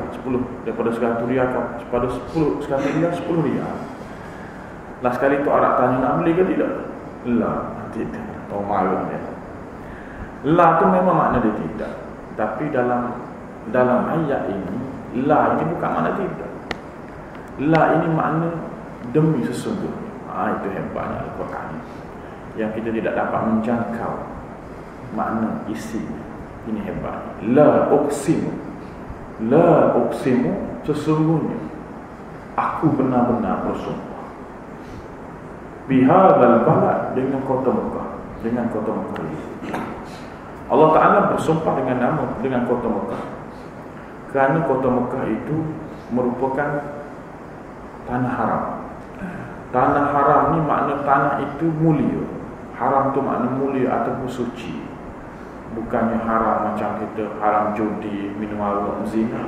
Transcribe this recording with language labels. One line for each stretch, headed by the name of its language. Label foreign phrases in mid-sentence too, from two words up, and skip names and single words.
Malay: 10 daripada RM100 kepada 10 RM100 RM10. Last sekali tu Arab tanya nak beli ke tidak? La, tidak. Tahu malu dia. La tu memang makna dia tidak. Tapi dalam ayat ini, la ini bukan makna tidak. La ini makna demi sesungguhnya. Itu hebatnya Al-Quran, yang kita tidak dapat menjangkau makna isi. Ini hebat.
Arabic: La uqsimu, la uqsimu,
Malay: sesungguhnya aku benar-benar bersumpah.
Arabic: Bihadzal balad,
Malay: dengan kota Mekah, dengan kota Mekah. Allah Ta'ala bersumpah dengan kota Mekah kerana kota Mekah itu merupakan tanah haram. Tanah haram ni makna tanah itu mulia. Haram tu makna mulia ataupun suci. Bukannya haram macam kita haram judi, minum arak, zina.